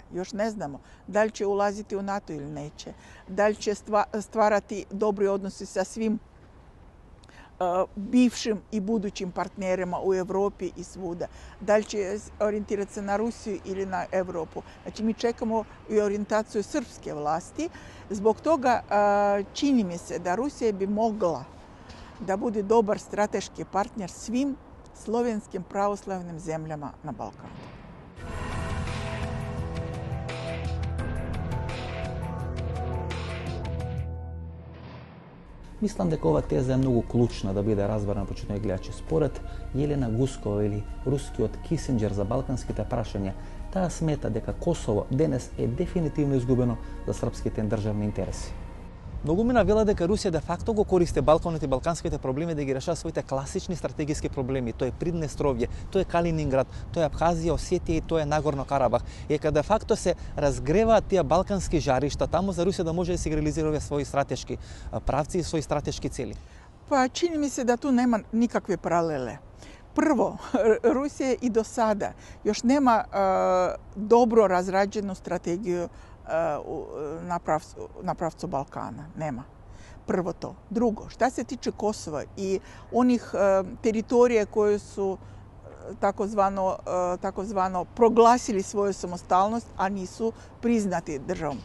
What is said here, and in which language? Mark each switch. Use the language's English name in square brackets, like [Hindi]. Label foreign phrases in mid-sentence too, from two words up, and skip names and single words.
[Serbian] Još ne znamo da li će ulaziti u NATO ili neće, da li će stvarati dobri odnosi sa svim bivšim i budućim partnerima u Evropi i svuda, da li će orijentirati se na Rusiju ili na Evropu. Znači mi čekamo i orijentaciju srpske vlasti. Zbog toga čini mi se da Rusija bi mogla da bude dobar strateški partner svim slovenskim pravoslavnim zemljama na Balkanu. [Macedonian] Мислам дека ова теза е многу клучна да биде разбрана почитувани гледачи. Според Јелена Гускова или рускиот Кисинџер за балканските прашања, таа смета дека Косово денес е дефинитивно изгубено за српските државни интереси. Многумина вела дека Русија де факто го користи Балканот и балканските проблеми да ги решава своите класични стратегиски проблеми. Тоа е Приднестровје, тоа е Калининград, тоа е Абхазија, Осетија и тоа е Нагорно Карабах. И дека де факто се разгреваат тие балкански жаришта таму за Русија да може да се реализира своји стратешки правци и своји стратешки цели. [Serbian] Pa čini mi se da tu nema nikakve paralele. Prvo, Rusija i do sada još nema dobro razrađenu strategiju na pravcu Balkana. Nema. Prvo to. Drugo, šta se tiče Kosova i onih teritorija koje su takozvano proglasili svoju samostalnost, a nisu priznati državom.